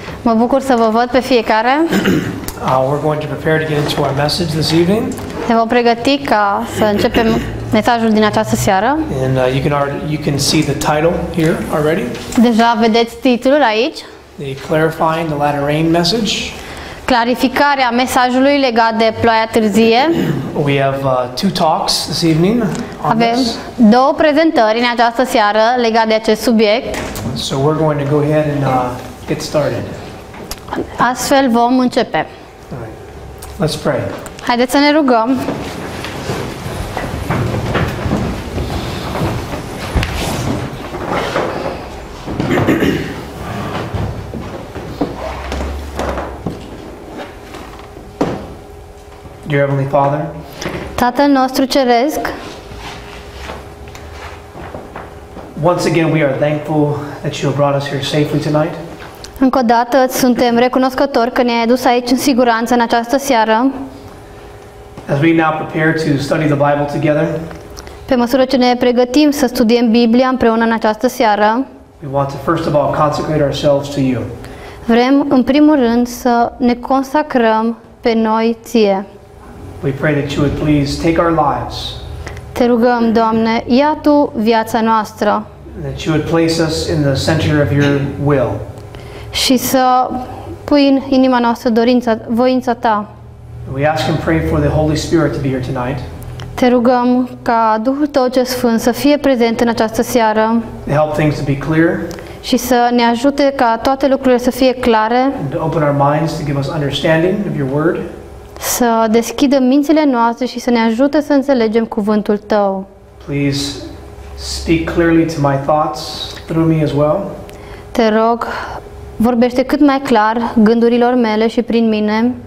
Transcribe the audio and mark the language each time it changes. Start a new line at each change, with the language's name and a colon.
Romanian: Mă bucur să vă văd pe fiecare.
English: We're going to prepare to get into our message this evening.
Romanian: Ne vom pregăti ca să începem mesajul din această seară.
English: And you can see the title here already.
Romanian: Deja vedeți titlul aici.
English: The clarifying the latter rain message.
Romanian: Clarificarea mesajului legat de ploaia târzie.
English: We have two talks this evening on
Romanian: Avem
English: this.
Romanian: două prezentări în această seară legate de acest subiect.
English: So we're going to go ahead and get started.
Romanian: Astfel vom începe.
English: All right. Let's pray.
Romanian: Haideți să ne rugăm.
English: Dear Heavenly Father,
Romanian: Tatăl nostru ceresc,
English: once again we are thankful that you have brought us here safely tonight.
Romanian: încă o dată suntem recunoscători că ne-ai adus aici în siguranță în această seară.
English: As we now prepare to study the Bible together,
Romanian: Pe măsură ce ne pregătim să studiem Biblia împreună în această seară,
English: we want to first of all consecrate ourselves to you.
Romanian: vrem în primul rând să ne consacrăm pe noi ție.
English: We pray that you would please take our lives,
Romanian: Te rugăm, Doamne, ia Tu viața noastră
English: and that you would place us in the center of your will.
Romanian: și să pui în inima noastră voința Ta.
English: We ask and pray for the Holy Spirit to be here tonight,
Romanian: Te rugăm ca Duhul Tău ce Sfânt să fie prezent în această seară
English: to help things to be clear,
Romanian: și să ne ajute ca toate lucrurile să fie clare,
English: and to open our minds to give us understanding of your word.
Romanian: să deschidă mințile noastre și să ne ajute să înțelegem cuvântul Tău.
English: Please speak clearly to my thoughts through me as well.
Romanian: Te rog, vorbește cât mai clar gândurilor mele și prin mine